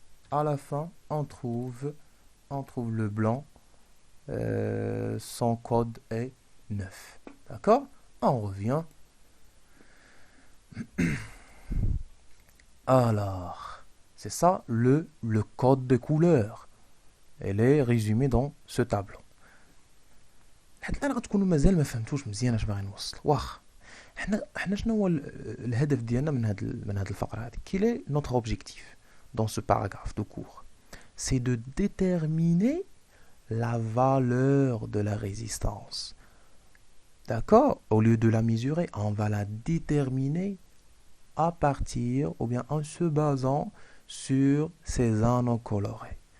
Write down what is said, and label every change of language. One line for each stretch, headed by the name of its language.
French: À la fin on trouve le blanc, son code est 9. D'accord? On revient. Alors, c'est ça le code de couleur. Elle est résumée dans ce tableau.
Arabic: حتى الان غتكونوا مازال ما فهمتوش مزيان اش باغي نوصل. واخ حنا شنو هو الهدف ديالنا من هاد الفقره هذه؟
French: Quel est notre objectif dans ce paragraphe de cours? C'est de déterminer la valeur de la résistance. D'accord? Au lieu de la mesurer, on va la déterminer à partir ou bien en se basant sur ces anneaux colorés.